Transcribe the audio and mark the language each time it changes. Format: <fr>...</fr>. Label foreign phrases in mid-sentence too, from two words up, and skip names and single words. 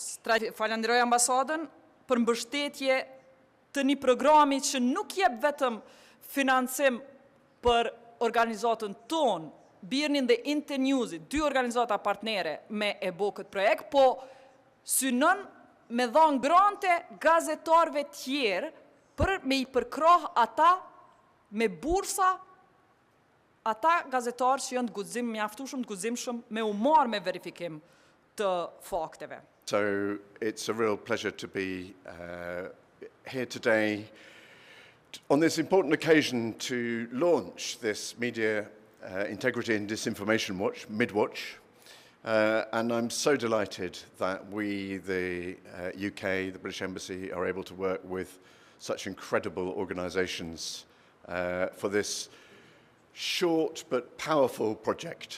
<sq>Falenderoj ambasadën për mbështetje të një programi që nuk jep vetëm financim për organizatën tonë, Birnin dhe Internewsit, 2 organizata partnere me e bo këtë projekt, po synon me dhanë grante gazetarve tjerë për me i përkrah ata me bursa, ata gazetarë që janë të guxim, mjaftueshëm të guximshëm me u marrë me verifikim të fakteve.</sq> <en>So it's a real pleasure to be here today on this important occasion to launch this Media Integrity and Disinformation Watch, MidWatch, and I'm so delighted that we, the UK, the British Embassy, are able to work with such incredible organisations for this short but powerful project.</en>